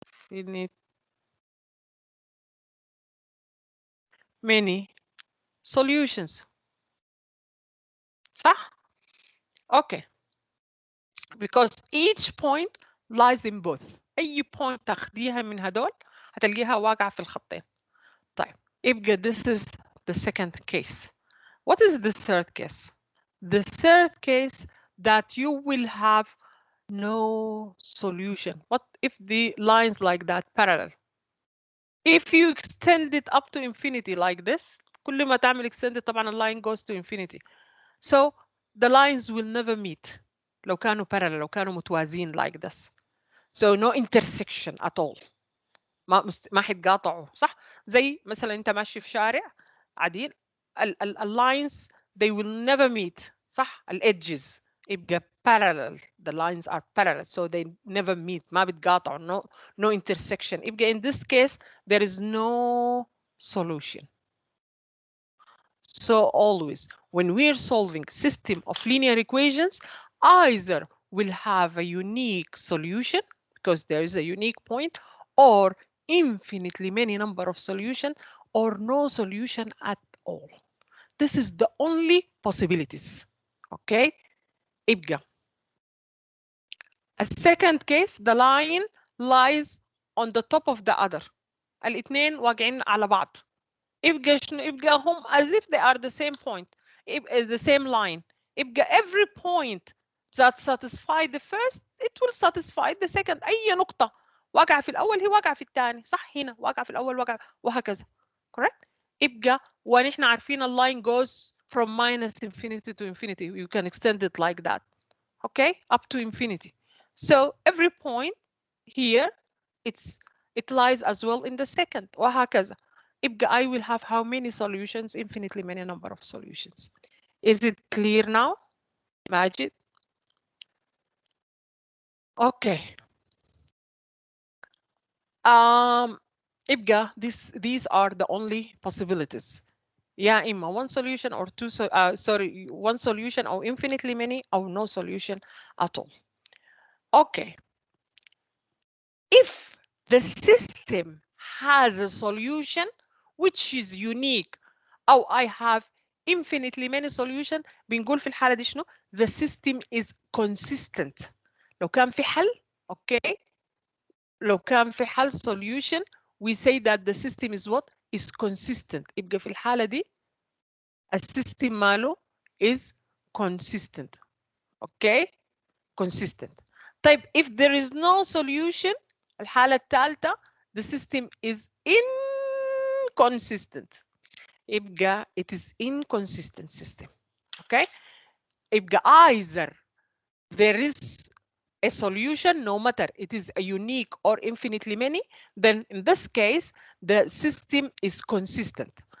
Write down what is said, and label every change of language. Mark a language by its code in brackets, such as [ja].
[en] Infinite many solutions. [ar] صح؟ [en] Okay. Because each point lies in both. [ar] أي point تاخديها من هدول هتلقيها واقعة في الخطين. طيب, يبقى [en] this is the second case. What is the third case? The third case that you will have no solution. What if the lines like that parallel? If you extend it up to infinity like this, [ar] كل ما تعمل [en] extend it [ar] طبعا [en] line goes to infinity. So the lines will never meet. [ar] لو كانوا parallel, لو كانوا متوازين [en] like this. So no intersection at all. [ar] ما حيتقاطعوا صح؟ زي مثلا انت ماشي في شارع عديل [en] lines they will never meet [ar] صح؟ edges يبقى parallel. [en] The lines are parallel so they never meet. [ar] ما بيتقاطعوا. [en] No intersection. [ar] يبقى [en] in this case there is no solution. So always, when we're solving system of linear equations, either we'll have a unique solution because there is a unique point, or infinitely many number of solutions, or no solution at all. This is the only possibilities. Okay? [ar] يبقى [en] a second case, the line lies on the top of the other. [ar] الاثنين واقعين على بعض. يبقى هم [en] as if they are the same point, the same line. [ar] يبقى [en] every point that satisfy the first it will satisfy the second. [ar] أي نقطة واقعة في الأول هي واقعة في الثاني صح؟ هنا واقعة في الأول واقعة وهكذا. [en] correct? [ar] يبقى ونحن عارفين [en] line goes from minus infinity to infinity. You can extend it like that. Okay? Up to infinity. So every point here it lies as well in the second [ar] وهكذا. يبقى [en] I will have how many solutions? Infinitely many number of solutions. Is it clear now, Majid? Okay. [ar] يبقى [en] these are the only possibilities. [ar] يا إما [en] one solution or two sorry, one solution or infinitely many or no solution at all. Okay. If the system has a solution which is unique [ar] أو [en] I have infinitely many solutions, [ar] بنقول في الحالة دي شنو؟ [en] The system is consistent. [ar] لو كان في حل [en] okay. [ar] لو كان في حل [en] solution we say that the system is what? Is consistent. [ar] يبقى في الحالة دي السيستم ماله [en] is consistent. Okay? Consistent. [ar] طيب [en] if there is no solution [ar] الحالة الثالثة [en] the system is inconsistent. [ar] يبقى [en] it is inconsistent system. Okay? [ar] يبقى [en] either there is a solution no matter it is a unique or infinitely many, then in this case the system is consistent.